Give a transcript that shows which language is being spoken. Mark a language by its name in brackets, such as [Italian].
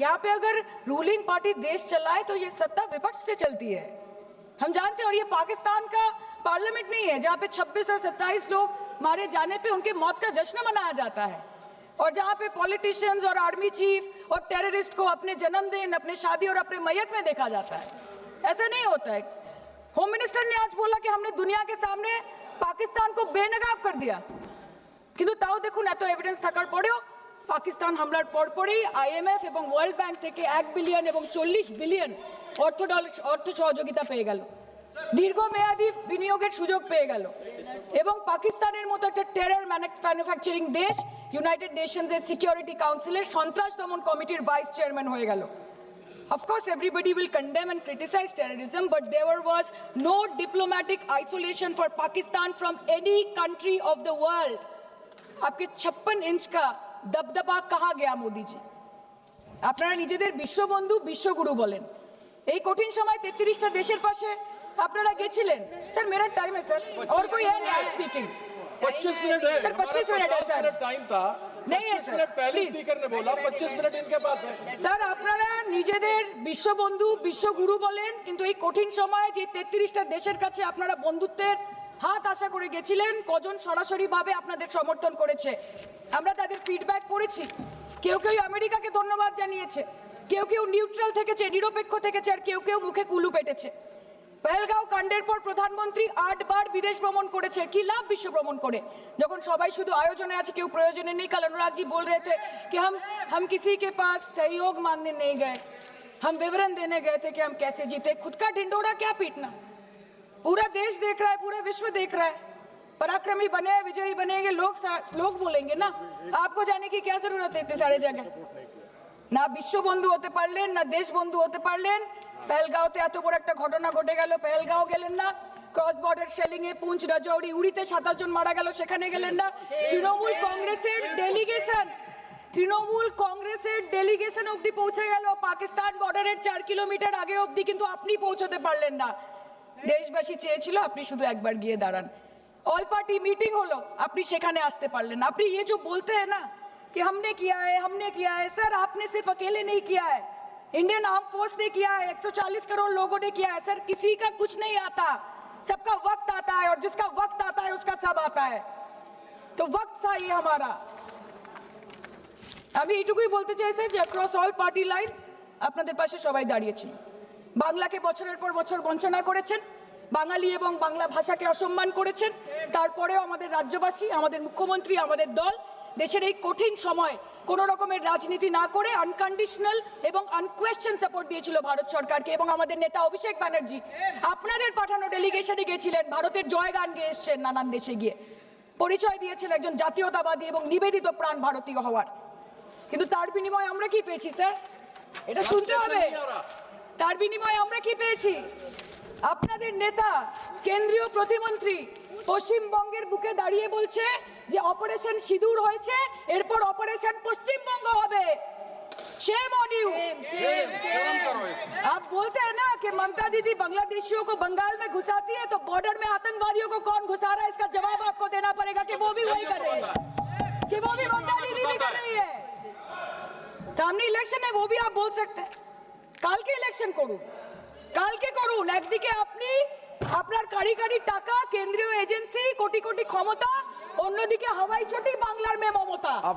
[Hindi] यहाँ पे अगर रूलिंग पार्टी देश चलाए तो ये सत्ता विपक्ष से चलती है, हम जानते हैं। और ये पाकिस्तान का पार्लियामेंट नहीं है जहाँ पे 26 और 27 लोग मारे जाने पे उनके मौत का जश्न मनाया जाता है, और जहाँ पे पॉलिटिशियंस और आर्मी चीफ और टेररिस्ट को अपने जन्मदिन, अपने शादी और अपने मैयत में देखा जाता है। ऐसा नहीं होता है। होम मिनिस्टर ने आज बोला कि हमने दुनिया के सामने पाकिस्तान को बेनकाब कर दिया, [Bangla] কিন্তু তাও দেখুন এত এভিডেন্স থাকার পরেও পাকিস্তান হামলার পরপরই আইএমএফ এবং ওয়ার্ল্ড ব্যাংক থেকে 1 বিলিয়ন এবং 40 বিলিয়ন অর্থ সহযোগিতা পেয়ে গেল, দীর্ঘমেয়াদী বিনিয়োগের সুযোগ পেয়ে গেল, এবং পাকিস্তানের মতো একটা টেরর ম্যানুফ্যাকচারিং দেশ ইউনাইটেড নেশনসের সিকিউরিটি কাউন্সিলের সন্ত্রাস দমন কমিটির ভাইস চেয়ারম্যান হয়ে গেল। [English] Of course, everybody will condemn and criticize terrorism, but there was no diplomatic isolation for Pakistan from any country of the world. [Hindi] आपके 56 इंच का दबदबा कहाँ गया मोदी जी? [Bangla] আপনারা নিজেদের বিশ্ববন্ধু বিশ্বগুরু বলেন, এই কঠিন সময় 33টা দেশের পাশে আপনারা গেছিলেন। [Hindi] স্যার मेरा टाइम है सर, और कोई है नहीं स्पीकिंग। 25 मिनट है सर 25 मिनट है सर, टाइम था, नहीं है 25 सर, मिनट पहले प्लीज। स्पीकर ने बोला 25 मिनट इनके पास है। [Bangla] স্যার আপনারা নিজেদের বিশ্ববন্ধু বিশ্বগুরু বলেন, কিন্তু এই কঠিন সময়ে যে 33টা দেশের কাছে আপনারা বন্ধুত্বের হাত আশা করে গেছিলেন, কজন সরাসরি ভাবে আপনাদের সমর্থন করেছে আমরা তাদের ফিডব্যাক পড়েছি। কেউ কেউ আমেরিকাকে ধন্যবাদ জানিয়েছে, কেউ কেউ নিউট্রাল থেকেছে, নিরপেক্ষ থেকেছে, আর কেউ কেউ মুখে কুলু পেটেছে। পহেলগাঁও কাণ্ডের পর প্রধানমন্ত্রী 8 বার বিদেশ ভ্রমণ করেছে, কি লাভ বিশ্ব ভ্রমণ করে যখন সবাই শুধু আয়োজনে আছে, কেউ প্রয়োজনে নেই। [Hindi] कल अनुराग जी बोल रहे थे कि हम किसी के पास सहयोग मांगने नहीं गए, हम विवरण देने गए थे कि हम कैसे जीते। खुद का ढिंडोरा क्या पीटना, पूरा देश देख रहा है, पूरा विश्व देख रहा है। पराक्रमी बने, विजयी बनेंगे लोग बोलेंगे ना, आपको जाने की क्या जरूरत है इतने सारे जगह। [Bangla] না বিশ্ব বন্ধু হতে পারলেন, না দেশ বন্ধু হতে পারলেন। পেহেলগাঁওতে এত বড় একটা ঘটনা ঘটে গেল, পেহেলগাঁও গেলেন না। ক্রস বর্ডার শেলিং এ পুঞ্চ, রাজৌরি, উড়িতে 27 জন মারা গেল, সেখানে গেলেন না। তৃণমূল কংগ্রেসের ডেলিগেশন অবধি পৌঁছে গেল পাকিস্তান বর্ডারের 4 কিলোমিটার আগে অবধি, কিন্তু আপনি পৌঁছতে পারলেন না। দেশবাসী চেয়েছিল আপনি শুধু একবার গিয়ে দাঁড়ান। অল পার্টি মিটিং হলো, আপনি সেখানে আসতে পারলেন না। আপনি [Hindi] ये जो बोलते हैं ना कि हमने किया है, सर आपने सिर्फ अकेले नहीं किया है, इंडियन आर्म फोर्स ने किया है, 140 करोड़ लोगों ने किया है। सर किसी का कुछ नहीं आता, सबका वक्त आता है, और जिसका वक्त आता है उसका सब आता है। तो वक्त था ये हमारा। [Bangla] আমি এইটুকুই বলতে চাই স্যার যে অ্যাক্রস অল পার্টি লাইনস আপনাদের পাশে সবাই দাঁড়িয়েছিল। বাংলাকে বছরের পর বছর বঞ্চনা করেছেন, বাঙালি এবং বাংলা ভাষাকে অসম্মান করেছেন, তারপরেও আমাদের রাজ্যবাসী, আমাদের মুখ্যমন্ত্রী, আমাদের দল দেশের এই কঠিন সময় কোনো রকমের রাজনীতি না করে আনকন্ডিশনাল এবং আনকোয়েশ্চেন সাপোর্ট দিয়েছিল ভারত সরকারকে। এবং আমাদের নেতা অভিষেক ব্যানার্জি আপনাদের পাঠানো ডেলিগেশনে গিয়েছিলেন, ভারতের জয়গান গেয়ে এসছেন, নানান দেশে গিয়ে পরিচয় দিয়েছেন একজন জাতীয়তাবাদী এবং নিবেদিত প্রাণ ভারতীয় হওয়ার। কিন্তু তার বিনিময়ে আমরা কি পেয়েছি স্যার, এটা শুনতে হবে। তার বিনিময়ে আমরা কি পেয়েছি? আপনাদের নেতা কেন্দ্রীয় প্রতিমন্ত্রী পশ্চিমবঙ্গের বুকে দাঁড়িয়ে বলছে যে অপারেশন সিঁদুর হয়েছে, এরপর অপারেশন পশ্চিমবঙ্গ হবে। [English] Shame on you. [Hindi] आप बोलते हैं ना कि ममता दीदी बांग्लादेशियों को बंगाल में घुसाती है, तो बॉर्डर में आतंकवादियों को कौन घुसा रहा है, इसका जवाब आपको देना पड़ेगा कि वो भी वही कर रहे हैं, कि वो भी ममता दीदी भी कर रही है। सामने इलेक्शन है, वो भी आप बोल सकते हैं। [Bangla] কালকে ইলেকশন করুন, কালকে করুন। একদিকে আপনি আপনার কারি কারি টাকা, কেন্দ্রীয় এজেন্সি, কোটি কোটি ক্ষমতা, অন্যদিকে হাওয়াই চটি বাংলার মে মমতা।